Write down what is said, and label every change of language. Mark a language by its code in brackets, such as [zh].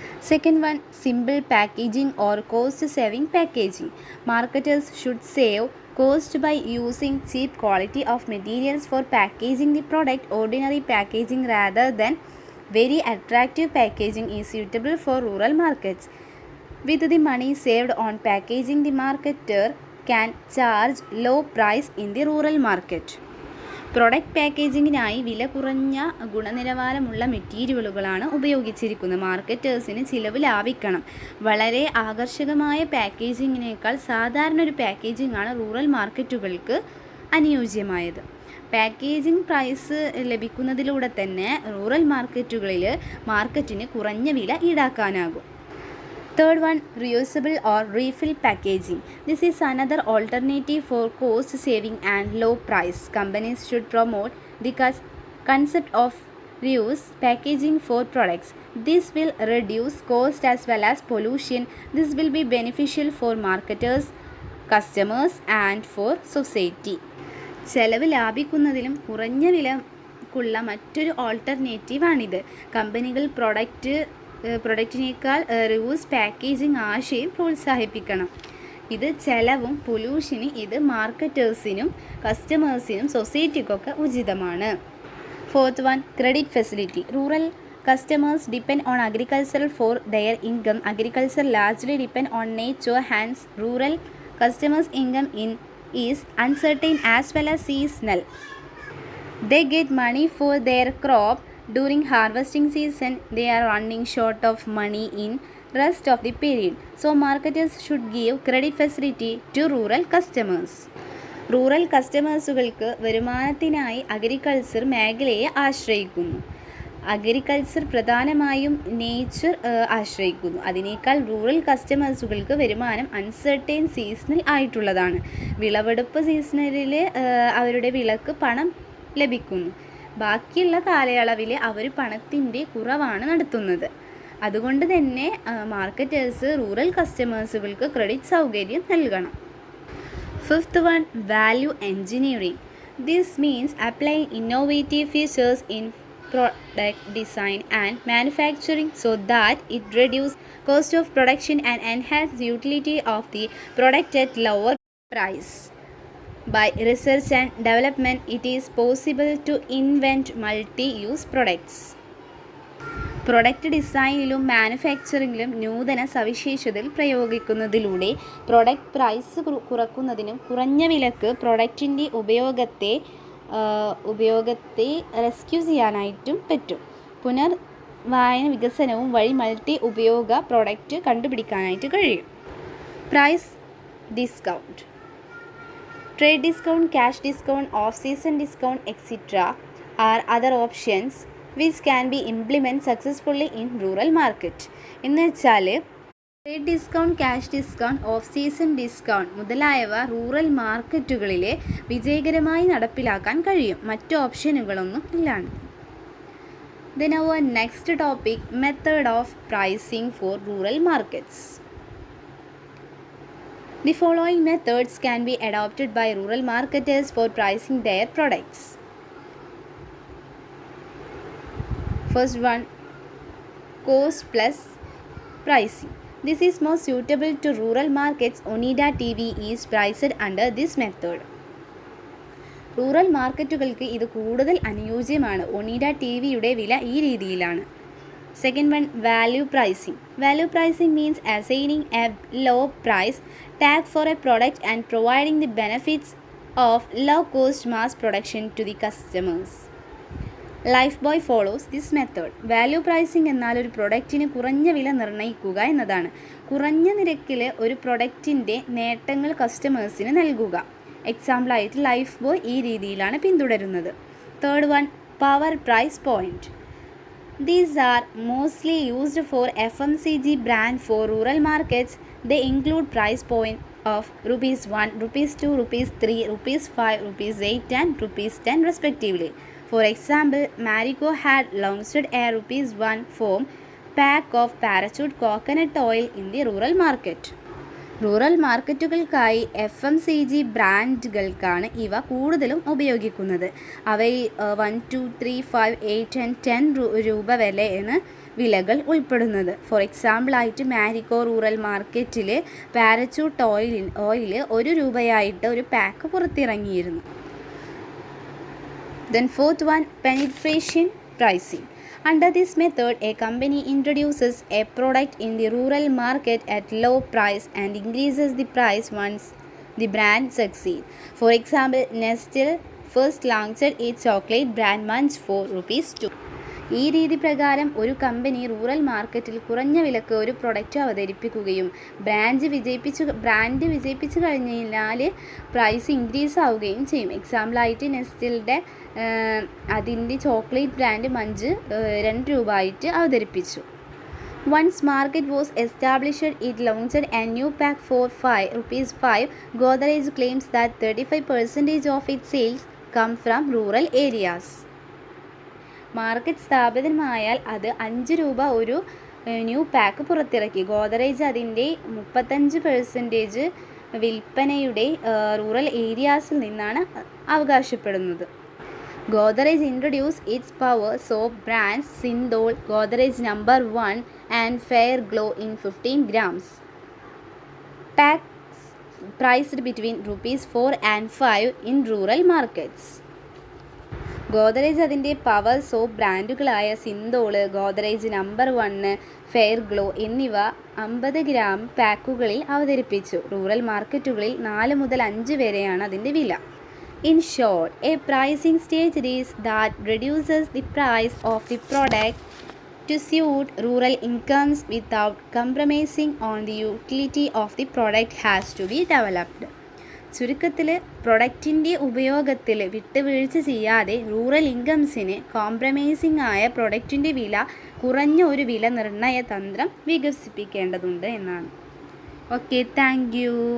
[en] Second one, simple packaging or cost saving packaging. Marketers should save cost by using cheap quality of materials for packaging the product. Ordinary packaging rather than very attractive packaging is suitable for rural markets. With the money saved on packaging, the marketer can charge low price in the rural market. [ml] Product പാക്കേജിങ്ങിനായി വില കുറഞ്ഞ ഗുണനിലവാരമുള്ള മെറ്റീരിയലുകളാണ് ഉപയോഗിച്ചിരിക്കുന്നത്. മാർക്കറ്റേഴ്സിന് ചിലവ് ലാഭിക്കണം. വളരെ ആകർഷകമായ പാക്കേജിങ്ങിനേക്കാൾ സാധാരണ ഒരു packaging ആണ് റൂറൽ മാർക്കറ്റുകൾക്ക് അനുയോജ്യമായത്. പാക്കേജിംഗ് പ്രൈസ് ലഭിക്കുന്നതിലൂടെ തന്നെ റൂറൽ മാർക്കറ്റിന് കുറഞ്ഞ വില ഈടാക്കാനാകും. [en] Third one, reusable or refill packaging. This is another alternative for cost saving and low price. Companies should promote the concept of reuse packaging for products. This will reduce cost as well as pollution. This will be beneficial for marketers, customers and for society. [ml] ചെലവ് ലാഭിക്കുന്നതിലും കുറഞ്ഞ വിലക്കുള്ള മറ്റൊരു ഓൾട്ടർനേറ്റീവാണിത്. കമ്പനികൾ പ്രൊഡക്റ്റിനേക്കാൾ Reus packaging ആശയം പ്രോത്സാഹിപ്പിക്കണം. ഇത് ചെലവും പൊല്യൂഷന് ഇത് മാർക്കറ്റേഴ്സിനും കസ്റ്റമേഴ്സിനും സൊസൈറ്റിക്കൊക്കെ ഉചിതമാണ്. [en] Fourth one, credit facility. Rural customers depend on agriculture for their income. Agriculture largely depend on nature. Hence, rural customers' income is uncertain as well as seasonal. They get money for their crop during harvesting season. They are running short of money in rest of the period. So marketers should give credit facility to rural customers. [ml] Rural കസ്റ്റമേഴ്സുകൾക്ക് വരുമാനത്തിനായി agriculture മേഖലയെ ആശ്രയിക്കുന്നു. Agriculture പ്രധാനമായും nature ആശ്രയിക്കുന്നു. അതിനേക്കാൾ rural കസ്റ്റമേഴ്സുകൾക്ക് വരുമാനം uncertain seasonal ആയിട്ടുള്ളതാണ്. വിളവെടുപ്പ് സീസണിൽ അവരുടെ വിളക്ക് പണം ലഭിക്കുന്നു. ബാക്കിയുള്ള കാലയളവിൽ അവർ പണത്തിൻ്റെ കുറവാണ് നടത്തുന്നത്. അതുകൊണ്ട് തന്നെ മാർക്കറ്റേഴ്സ് റൂറൽ കസ്റ്റമേഴ്സുകൾക്ക് ക്രെഡിറ്റ് സൗകര്യം നൽകണം. [en] Fifth one, value engineering. This means applying innovative features in product design and manufacturing so that it reduces cost of production and enhance the utility of the product at lower price. By research and development, it is possible to invent multi-use products. [ml] Product ഡിസൈനിലും മാനുഫാക്ചറിങ്ങിലും നൂതന സവിശേഷതകൾ പ്രയോഗിക്കുന്നതിലൂടെ product price കുറക്കുന്നതിനും കുറഞ്ഞ വിലക്ക് പ്രൊഡക്റ്റിൻ്റെ ഉപയോഗത്തെ ഉപയോഗത്തെ rescue ചെയ്യാനായിട്ടും പറ്റും. പുനർവായന വികസനവും വഴി മൾട്ടി ഉപയോഗ പ്രോഡക്റ്റ് കണ്ടുപിടിക്കാനായിട്ട് കഴിയും. [en] Price discount, trade discount, cash discount, off season discount etcetera are other options which can be implement successfully in rural market. [ml] എന്ന് വെച്ചാൽ trade discount, cash discount, off season discount മുതലായവ റൂറൽ മാർക്കറ്റുകളിൽ വിജയകരമായി നടപ്പിലാക്കാൻ കഴിയും, മറ്റു ഓപ്ഷനുകളൊന്നും ഇല്ലാണ്ട്. [en] Then our next topic, method of pricing for rural markets. The following methods can be adopted by rural marketers for pricing their products. First one, cost plus pricing. This is most suitable to rural markets. Onida TV is priced under this method. [ml] Rural മാർക്കറ്റുകൾക്ക് ഇത് കൂടുതൽ അനുയോജ്യമാണ്. Onida T വിയുടെ വില ഈ രീതിയിലാണ്. [en] Second one, value pricing. Value pricing means assigning a low price tag for a product and providing the benefits of low cost mass production to the customers. Lifebuoy follows this method. [ml] Value pricing എന്നാൽ ഒരു പ്രൊഡക്റ്റിന് കുറഞ്ഞ വില നിർണ്ണയിക്കുക എന്നതാണ്. കുറഞ്ഞ നിരക്കിൽ ഒരു പ്രൊഡക്റ്റിൻ്റെ നേട്ടങ്ങൾ കസ്റ്റമേഴ്സിന് നൽകുക. എക്സാമ്പിളായിട്ട് ലൈഫ് ബോയ് ഈ രീതിയിലാണ് പിന്തുടരുന്നത്. [en] Third one, power price point. These are mostly used for FMCG brand for rural markets. They include price point of ₹1, ₹2, ₹3, ₹5, ₹8 and ₹10 respectively. For example, Marico had launched a ₹1 foam pack of Parachute coconut oil in the rural market. [ml] Rural മാർക്കറ്റുകൾക്കായി FMCG ബ്രാൻഡുകൾക്കാണ് ഇവ കൂടുതലും ഉപയോഗിക്കുന്നത്. അവയിൽ 1, 2, 3, 5, 8 and 10 രൂപ വിലയാണ് വിലകൾ ഉൾപ്പെടുന്നത്. Four എക്സാമ്പിളായിട്ട് Marico rural മാർക്കറ്റിൽ parachute oil 1 രൂപയായിട്ട് ഒരു pack പുറത്തിറങ്ങിയിരുന്നു. [en] Then fourth one, penetration pricing. Under this method, a company introduces a product in the rural market at low price and increases the price once the brand succeeds. For example, Nestle first launched its chocolate brand Munch for ₹2. [ml] ഈ രീതി പ്രകാരം ഒരു company rural മാർക്കറ്റിൽ കുറഞ്ഞ വിലക്ക് ഒരു product അവതരിപ്പിക്കുകയും brand വിജയിപ്പിച്ചു കഴിഞ്ഞാൽ പ്രൈസ് ഇൻക്രീസ് ആവുകയും ചെയ്യും. എക്സാമ്പിളായിട്ട് നെസ്റ്റിൽയുടെ അതിൻ്റെ ചോക്ലേറ്റ് ബ്രാൻഡ് മഞ്ച് 2 രൂപ ആയിട്ട് അവതരിപ്പിച്ചു. [en] Once market was established, it launched a new pack for ₹5. Godrej claims that 35% of its sales come from rural areas. [ml] Market സ്ഥാപിതമായാൽ അത് 5 രൂപ ഒരു ന്യൂ പാക്ക് പുറത്തിറക്കി. ഗോദറേജ് അതിൻ്റെ 35% വിൽപ്പനയുടെ റൂറൽ ഏരിയാസിൽ നിന്നാണ് അവകാശപ്പെടുന്നത്. [en] Godrej introduced its power soap brands Sindol, Godrej No. 1 and Fair Glow in 15 grams. Packs priced between ₹4 and ₹5 in rural markets. [ml] Godrej അതിൻ്റെ power soap ബ്രാൻഡുകളായ സിന്തോള്, Godrej No. 1, fair glow എന്നിവ 50 ഗ്രാം പാക്കുകളിൽ അവതരിപ്പിച്ചു. റൂറൽ മാർക്കറ്റുകളിൽ 4 മുതൽ 5 വരെയാണ് അതിൻ്റെ വില. [en] In short, a pricing strategy is that reduces the price of the product to suit rural incomes without compromising on the utility of the product has to be developed. [ml] ചുരുക്കത്തിൽ പ്രൊഡക്റ്റിൻ്റെ ഉപയോഗത്തിൽ വിട്ടുവീഴ്ച ചെയ്യാതെ റൂറൽ ഇൻകംസിന് കോംപ്രമൈസിംഗ് ആയ പ്രൊഡക്റ്റിൻ്റെ വില കുറഞ്ഞ ഒരു വില നിർണ്ണയ തന്ത്രം വികസിപ്പിക്കേണ്ടതുണ്ട് എന്നാണ്. [en] Okay, thank you.